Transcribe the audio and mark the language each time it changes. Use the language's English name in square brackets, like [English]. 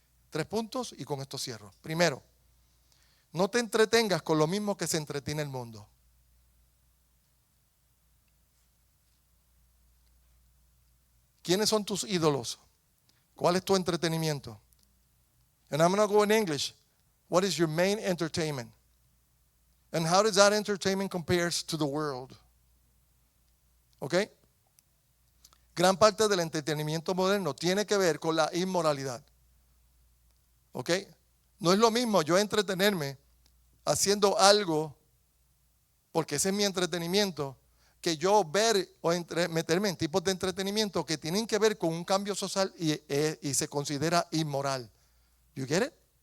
[Spanish] 3 puntos y con esto cierro. Primero, no te entretengas con lo mismo que se entretiene el mundo. ¿Quiénes son tus ídolos? ¿Cuál es tu entretenimiento? [English] And I'm going to go in English. What is your main entertainment? And how does that entertainment compares to the world? [Spanish] ¿Ok? Gran parte del entretenimiento moderno tiene que ver con la inmoralidad. ¿Ok? No es lo mismo yo entretenerme haciendo algo, porque ese es mi entretenimiento, que yo ver o meterme en tipos de entretenimiento que tienen que ver con un cambio social y se considera inmoral. [English] You get it?